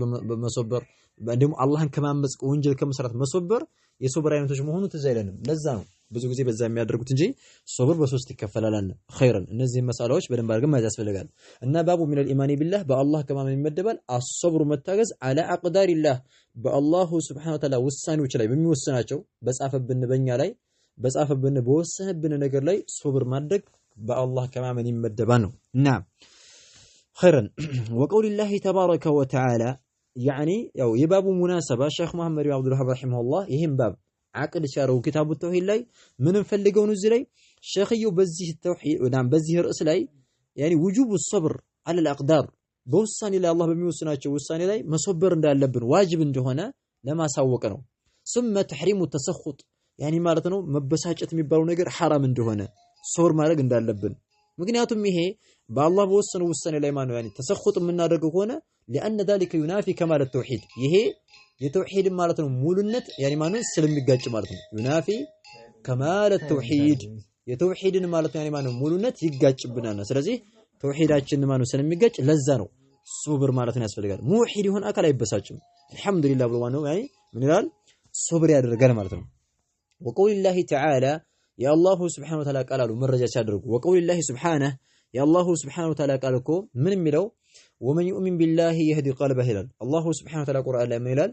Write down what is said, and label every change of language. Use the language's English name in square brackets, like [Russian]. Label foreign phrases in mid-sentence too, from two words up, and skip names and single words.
[Amharic] በመሶበር እንደውም አላህን ከማመጽ ወንጀል ከመስራት መሶበር የሶብር አይነቶች መሆኑ ትዝ አይለንም። ለዛ ነው ብዙ ጊዜ በዛ የሚያደርጉት እንጂ ሶብር በሶስት ይከፈላል። ኸይረን እነዚህ መሳላዎች በደንብ አድርገን ማየት ያስፈልጋል። እና [Arabic] باب من الإيمان بالله [Amharic] በአላህ ከማመን ይመደባል። አስሰብሩ መታገዝ [Arabic] على أقدار الله [Amharic] በአላሁ [Arabic] سبحانه وتعالى [Amharic] ውሳኔዎች ላይ በሚወስናቸው በጻፈብን በእኛ ላይ በጻፈብን በወሰነብን ነገር ላይ ሶብር ማድረግ በአላህ ከማመን ይመደባል ነው። እና [Arabic] خيرا وقول الله تبارك وتعالى [Amharic] ያኒ ያው የባቡ ሙናሰባ ሼክ መሐመድ ኢብኑ አብዱል ወሃብ ረሂመሁላህ ይሄን ባብ አቅድ ሻረው ኪታቡ ተውሂድ ላይ ምንም ፈልገው ነው እዚህ ላይ ሼኽየው በዚህ ተውሂድ በዚህ ርዕስ ላይ ያኒ ውጁብ [Arabic] الصبر على الاقدار [Amharic] በውሳኔ ላይ አላህ በሚወስናቸው ውሳኔ ላይ መሶበር እንዳለብን ዋጅብ እንደሆነ ለማሳወቅ ነው። [Arabic] ثم تحريم التسخط [Amharic] ያኒ ማለት ነው መበሳጨት የሚባለው ነገር ሐራም እንደሆነ ሶብር ማድረግ እንዳለብን ምክንያቱም ይሄ በአላህ በወሰነው ውሳኔ ላይ ማነው ያኒ ተሰخط የምናደርገው ከሆነ [Arabic] لأن ذلك ينافي كمال التوحيد [Amharic] ይሄ የተውሂድ ማለት ነው ሙሉነት ያኒ ማነው ስለሚጋጭ ማለት ነው [Arabic] ينافي كمال [Amharic] التوحيد የተውሂድን ማለት ያኒ ማነው ሙሉነት ይጋጭብናል። ስለዚህ ተውሂዳችን ማነው ስለሚጋጭ ለዛ ነው ሶብር ማለት ነው ያስፈልጋል። ሙሂድ ይሁን አካል አይበሳጭም አልহামዱሊላህ ብሎ ማነው ያኒ ምን ይላል ሶብር ያደርጋል ማለት ነው። [Arabic] وقول الله تعالى [Amharic] የአላሁ [Arabic] سبحانه وتعالى [Amharic] ቃል አሉ መረጃ ሲያደርጉ [Arabic] وقول الله سبحانه [Amharic] የአላሁ [Arabic] سبحانه وتعالى [Amharic] ቃል እኮ ምን የሚለው [Arabic] ومن يؤمن بالله يهد قلبه [Amharic] ይላል። አላሁ [Arabic] سبحانه وتعالى [Amharic] ቁርአን ላይ ምን ይላል?